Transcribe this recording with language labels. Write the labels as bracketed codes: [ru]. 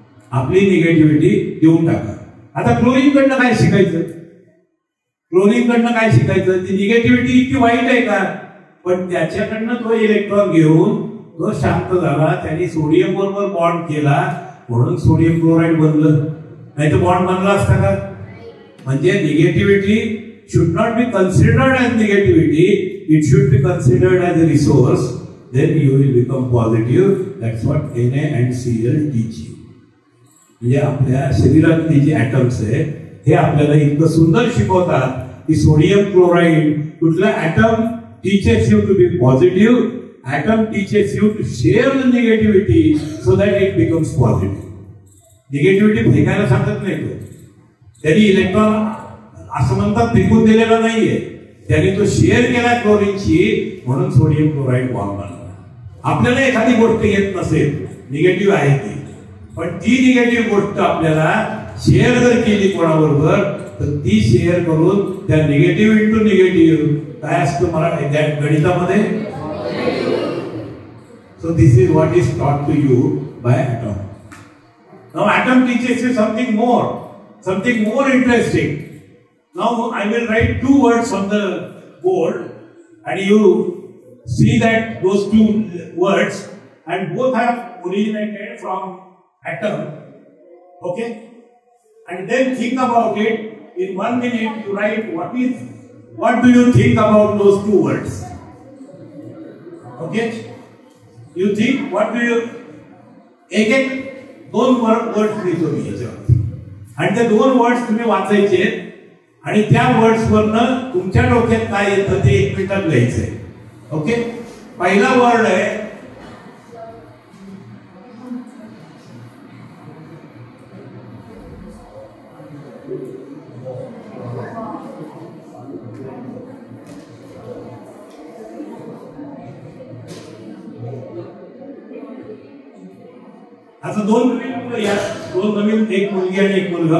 [mr] आपली निगेटिव्हिटी देऊन टाका. आता क्लोरीनकडनं काय शिकायचं? क्लोरीनकडनं काय शिकायचं? ती निगेटिव्हिटी इतकी वाईट आहे का? पण त्याच्याकडनं तो इलेक्ट्रॉन घेऊन तो शांत झाला. त्यांनी सोडियम बरोबर बॉन्ड केला म्हणून सोडियम क्लोराईड बनलं. नाही तर बॉन्ड बनला असता का? म्हणजे negativity [en] should not be considered as negativity, it should be considered as a resource. Then you will become positive. That's what NaCl teach you. [mr] म्हणजे आपल्या शरीरातली जी ऍटम्स आहे हे आपल्याला इतकं सुंदर शिकवतात की सोडियम क्लोराईड कुठला atom [en] teaches you to be positive, atom teaches you to share the negativity so that it becomes positive. [mr] Negativity फेकायला सांगत नाही तो. त्यांनी इलेक्ट्रॉन असं म्हणतात फेकून दिलेला नाहीये, त्यांनी तो शेअर केला क्लोरीनशी म्हणून सोडियम क्लोराईड बॉन्ड बनला. आपल्याला एखादी गोष्ट येत नसेल, निगेटिव्ह आहे ती, पण ती निगेटिव्ह गोष्ट आपल्याला शेअर जर केली कोणाबरोबर तर ती शेअर करून त्या निगेटिव्ह इंटू निगेटिव्ह काय असतं मला गणितामध्ये. [en] So this is what is taught to you by atom. Now atom teaches you something more interesting. Now I will write 2 words on the board and you see that those 2 words and both have originated from atom. Okay? And then think about it. In 1 minute you write what do you think about those 2 words? Okay? You think what do you [mr] एक 2 words लिहितो मी याच्यावर आणि ते 2 words तुम्ही वाचायचे आणि त्या words वरनं तुमच्या डोक्यात काय येतं ते 1 मिनिटात लिहायचंय. ओके. पहिला वर्ड आहे असं 2 नवीन या 2 नवीन, एक मुलगी आणि एक मुलगा.